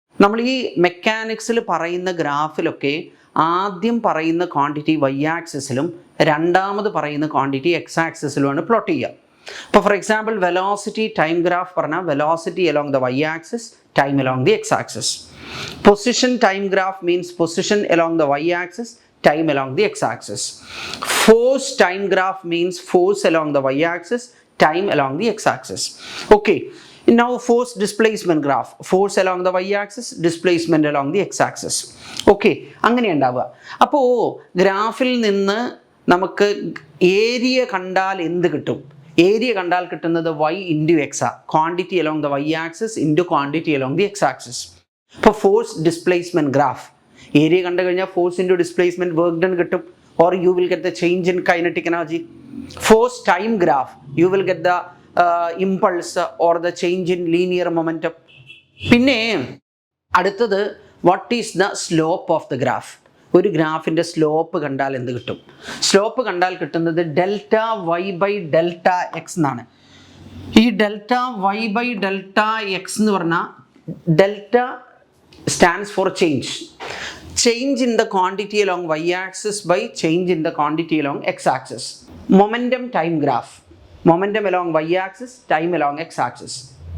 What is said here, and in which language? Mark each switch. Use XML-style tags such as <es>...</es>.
<ml>നമ്മൾ ഈ മെക്കാനിക്സിൽ പറയുന്ന ഗ്രാഫിലൊക്കെ ആദ്യം പറയുന്ന ക്വാണ്ടിറ്റി വൈ ആക്സിസിലും രണ്ടാമത് പറയുന്ന ക്വാണ്ടിറ്റി എക്സ് ആക്സിസിലുമാണ് പ്ലോട്ട് ചെയ്യുക.</ml> <en>ഇപ്പോൾ for example velocity time graph</en> <ml>പറഞ്ഞാൽ</ml> <en>Velocity along the Y axis, time along the X axis. Position time graph means position along the Y axis, time along the x-axis. Force time graph means force along the y-axis, time along the x-axis. Okay. Now force displacement graph, force along the y-axis, displacement along the x-axis. Okay.</en> <ml>അങ്ങനെ ഉണ്ടാവുക. അപ്പോൾ ഗ്രാഫിൽ നിന്ന് നമുക്ക് area കണ്ടാൽ എന്ത് കിട്ടും.</ml> <en>area</en> <ml>കണ്ടാൽ കിട്ടുന്നത്</ml> <en>y into X ah, quantity along the Y axis into quantity along the X axis.</en> <ml>ഇപ്പോൾ</ml> <en>force displacement graph, area</en> <ml>കണ്ടു കഴിഞ്ഞാൽ</ml> <en>force into displacement work done</en> <ml>കിട്ടും,</ml> <en>Or you will get the change in kinetic energy. Force time graph, you will get the impulse or the change in linear momentum.</en> <ml>പിന്നെ അടുത്തത്,</ml> <en>What is the slope of the graph.</en> <ml>ഒരു ഗ്രാഫിൻ്റെ slope കണ്ടാൽ എന്ത് കിട്ടും. Slope കണ്ടാൽ കിട്ടുന്നത് delta Y by delta X എന്നാണ്.</ml> <en>ഈ delta y by delta x</en> <ml>എന്ന് പറഞ്ഞാൽ</ml> <en>Delta stands for change in the quantity along y-axis by change in the quantity along x-axis. Momentum time graph, momentum along y-axis, time along x-axis.</en>